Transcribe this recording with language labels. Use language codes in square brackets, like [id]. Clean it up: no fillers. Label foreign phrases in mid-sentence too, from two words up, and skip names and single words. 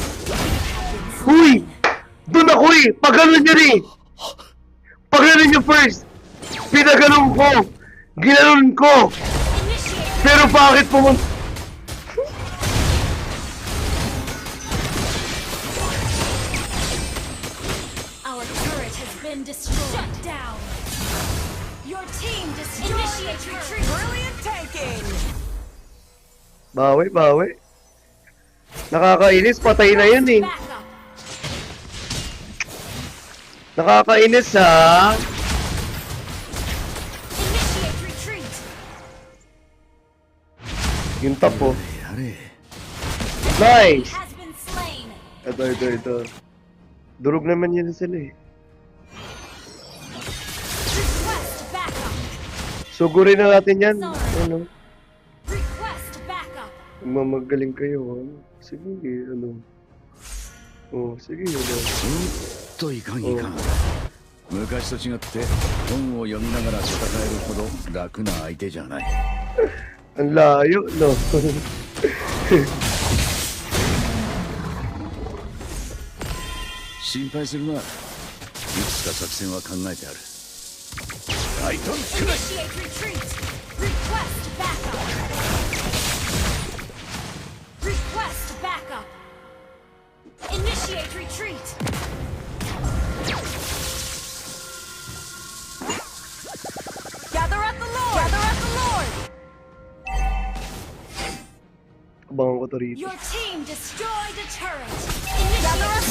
[tl] Huy! Doon ako eh! Pagano'n nyo eh! Pagano'n nyo first! Pinaganon ko! Ginanon ko! Pero bakit pumunta? [en] Our turret has been destroyed. Shut down. Your team destroyed. Initiate retreat. Brilliant tanking! [tl] Bawi, bawi. Nakakainis, patay na yun eh. [en] Backup. [tl] Nakakainis ha. [en] Initiate retreat. [tl] Yung top oh. [ja] やれ。 [en] Nice! Has been slain. [tl] Ito. Durog naman yun sila eh. [en] Request backup. [tl] Sugurin na natin yan. [en] Sorry. [tl] Ano? [en] Request backup. [tl] Mamagaling kayo ha. Sige, ano. Oh, sige, ano. [ja] といかんいかん。昔と違って本を読みながら戦えるほど楽な相手じゃない。 [tl] Ang layo, no? [ja] 心配するな。いつか作戦は考えてある。ライトンくらい [en] Initiate retreat. Request backup. Request backup. Initiate retreat. Gather at the Lord! Gather at the Lord! [tl] Abangan ko to rito. [en] Your team destroyed a turret. Gather at